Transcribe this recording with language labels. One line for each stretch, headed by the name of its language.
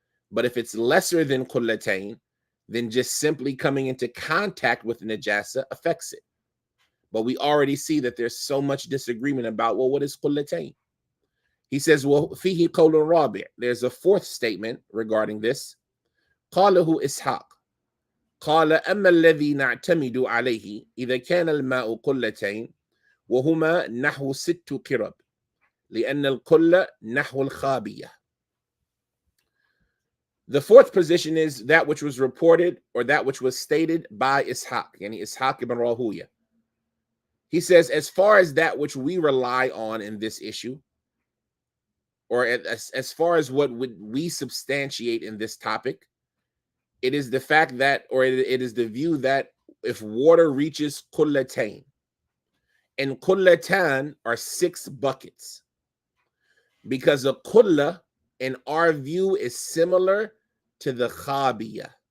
English: But if it's lesser than qullatayn, then just simply coming into contact with najaasah affects it. But we already see that there's so much disagreement about, well, what is qullatayn? He says, well,
Arabic: fihi qawlun rabi'.
English: There's a fourth statement regarding this.
Arabic: قاله إسحاق قال أما الذي نعتمد عليه إذا كان الماء قلتين وهما نحو 6 قرب لأن القلة نحو الخابية.
English: The fourth position is that which was reported or that which was stated by Ishaq, yani Ishaq ibn Rahuya. He says, as far as that which we rely on in this issue, or as far as what would we substantiate in this topic, it is the fact that, or it is the view that if water reaches qullatayn, and qullatan are 6 buckets, because a qulla in our view is similar to the khabiyah.